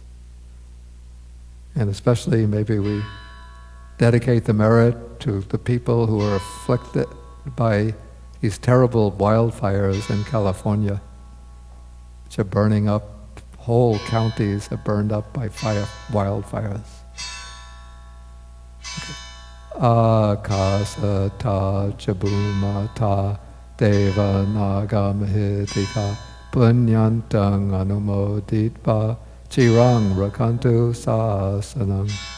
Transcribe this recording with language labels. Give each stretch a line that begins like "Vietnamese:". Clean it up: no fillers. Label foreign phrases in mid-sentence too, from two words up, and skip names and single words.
English: And especially maybe we dedicate the merit to the people who are afflicted by these terrible wildfires in California, which are burning up. Whole counties are burned up by wildfires.
Pali: Akasata chabumata deva nagamahitika punyantang anumoditva chirang rakantu sasanam.